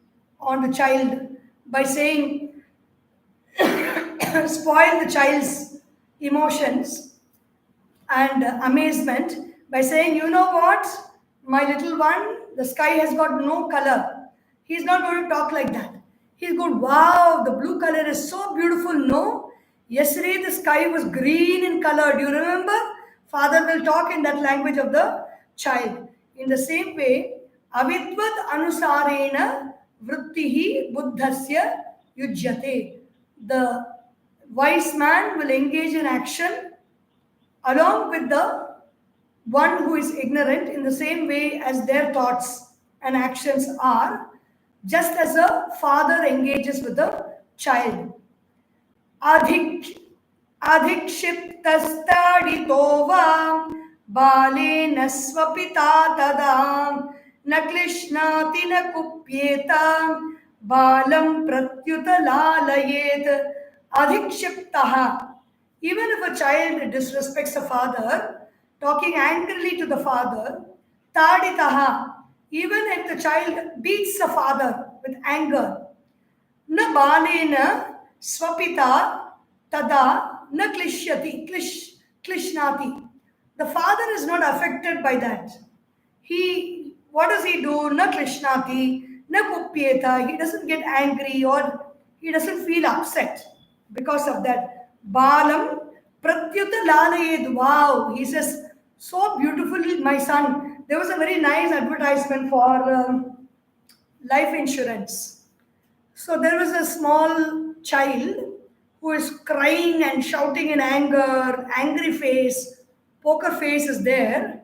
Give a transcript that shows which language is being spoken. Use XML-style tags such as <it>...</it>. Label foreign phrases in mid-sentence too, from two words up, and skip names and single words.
<en>the child by saying, spoil the child's emotions and amazement by saying, you know what, my little one, the sky has got no color. He's not going to talk like that. He's going, wow, the blue color is so beautiful. No, yesterday the sky was green in color. Do you remember? Father will talk in that language of the child. In the same way,</en> <sa>अविद्वत् अनुसारेण वृत्तिः बुद्धस्य युज्यते.</sa> <en>The wise man will engage in action along with the one who is ignorant in the same way as their thoughts and actions are, just as a father engages with a child.</en> <sa>अधिक अधिक्षिप्तस्ताडितो वा बालेन स्वपिता तदं न क्लिश्नाति न कुप्येत बालं प्रत्युत लालयेत्. Adhikshiptaha.</sa> <en>Even if a child disrespects a father, talking angrily to the father, taditaha. Even if the child beats the father with anger,</en> <sa>न बालेन स्वपिता तदा न क्लिश्नाति.</sa> <en>The father is not affected by that. What does he do?</en> <sa>न क्लिश्नाति, न कुप्येत.</sa> <en>He doesn't get angry or he doesn't feel upset because of that.</en> <sa>बालं प्रत्युत लालयेत्.</sa> <en>Wow, he says, so beautifully, my son. There was a very nice advertisement for life insurance. So there was a small child who is crying and shouting in anger, angry face, poker face is there.</en>